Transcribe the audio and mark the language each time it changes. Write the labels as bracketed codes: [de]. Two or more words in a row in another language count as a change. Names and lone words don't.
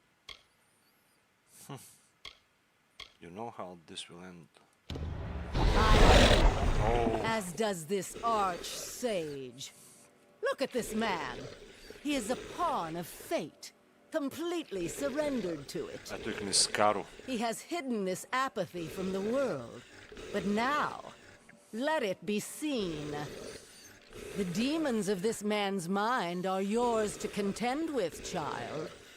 [en] You know how this will end. As does this arch-sage. Look at this man. He is a pawn of fate, completely surrendered to it. Eto ih ni skaru. He has hidden this apathy from the world. But now, let it be seen. The demons of this man's mind are yours to contend with, child.